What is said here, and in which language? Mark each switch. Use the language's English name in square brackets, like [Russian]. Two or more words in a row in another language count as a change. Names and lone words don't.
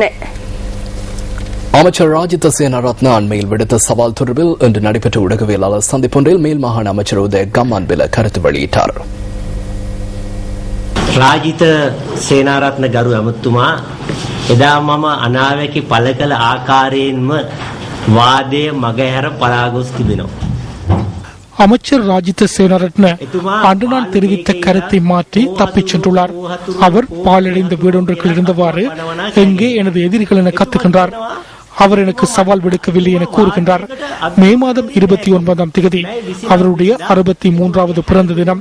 [Tamil] அமைச்சர் ராஜித சேனாரத்ன அண்மையில் விடுத்த சவால் தொடர்பில் இன்று நடைபெற்ற ஊடகவியலாளர் சந்திப்பொன்றில் மேல் மாகாண அமைச்சர் உதய கம்மான்பில கருத்து வெளியிட்டார். [Sinhala] රාජිත සේනාරත්න ගරු ඇමතුමා එදා මම අනාවැකි පළ කළ ආකාරයෙන්ම වාදය මගහැර පලා ගොස් තිබෙනවා. [Tamil] அமைச்சர் ராஜித சேனாரத்ன அன்று நான் தெரிவித்த கருத்தை மாற்றி தப்பிச் சென்றுள்ளார். அவர் பாலடைந்த வீடொன்றுக்குள் இருந்தவாறு எங்கே எனது எதிரிகள் என கத்துகின்றார். அவர் எனக்கு சவால் விடுக்கவில்லை என கூறுகின்றார். மே மாதம் 29ஆம் தேதி அவருடைய 63வது பிறந்த தினம்.